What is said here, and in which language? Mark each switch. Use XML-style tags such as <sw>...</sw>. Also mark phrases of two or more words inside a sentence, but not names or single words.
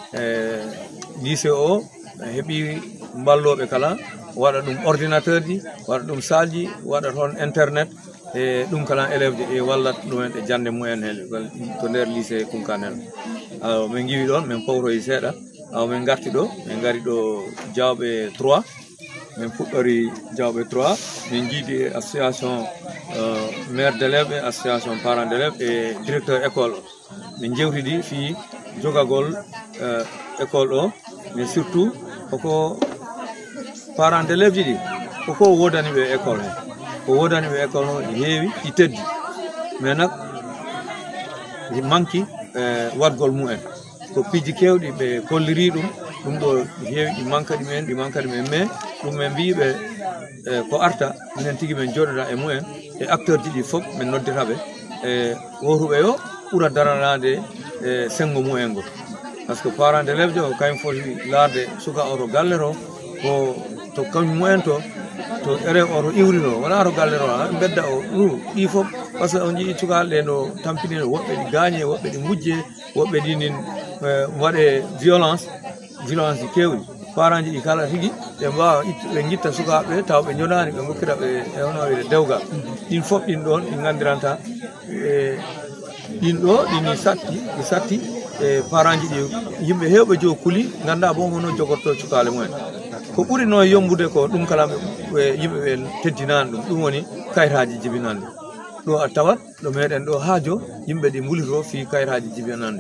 <ff>lycée o heeɓi balloɓe kala waɗa ɗum ordinateur ji waɗa ɗum salle ji waɗa toon internet e ɗum kala élève ji e wallat ɗumen e jande mumen hele to nder lycée Kunkanne aw min giwi ɗon min pawtoyi seeɗa aw min garti ɗo min gari ɗo Diawɓe 3 min puɗɗori Diawɓe 3 min jiidi</ff> <fr>association maire d'élève et association parents d'élèves et directeur école</fr> <ff>min jewtidi fi jogagol école o</ff> <fr>mais surtout</fr> <ff>koko</ff> <fr>parents d'élèves</fr> <ff>ji ɗi koko wodani ɓe école he ko wodani ɓe école o ɗi heewi ɗi teddi mais nak ɗi manki wadgol mumen ko piiji kewɗi ɓe kolliri ɗum ɗo ɗi heewi ɗi manka ɗumen mais ɗum ɓe mbiɓe ko arta minen tigui min joɗoɗa e mumen e acteur ji ɗi fof min nodditaɓe e wotuɓe yo ɓuura daranade e sengo mumen ngo</ff> <fr>par ce que parents d'élève</fr> <ff>jo kañum foti laarde suka o to galle to ko to kañum mumen to élève o to iwrino wona to galle to ha bedda o ɗi fof</ff> <fr>par ce que on</fr> <ff>jii cukalɗe ɗe no tampinino woɓɓe ɗi gaañe woɓɓe ɗi gujje woɓɓe ɗinin waɗe violence ji kewɗi parents ji ɗi kala tigui ɓe mbawa ɓe guitta sukaɓe taw ɓe jonani ɓe gokkira ɓe e hono wiide dewgal ɗin fof ɗin ɗon ɗi gandiranta ɗin ɗo ɗini satti e parents ji ɗi yimɓe hewɓe jo kuuli ganda bon hono jogorto cukale mumen ko ɓuuri no yombude ko ɗum kala yimɓeɓe teddinani ɗum woni kayitaji jibinande ɗo a tawat ɗo meɗen ɗo haajo yimɓe ɗi gulito fi kayitaji jibinande</ff>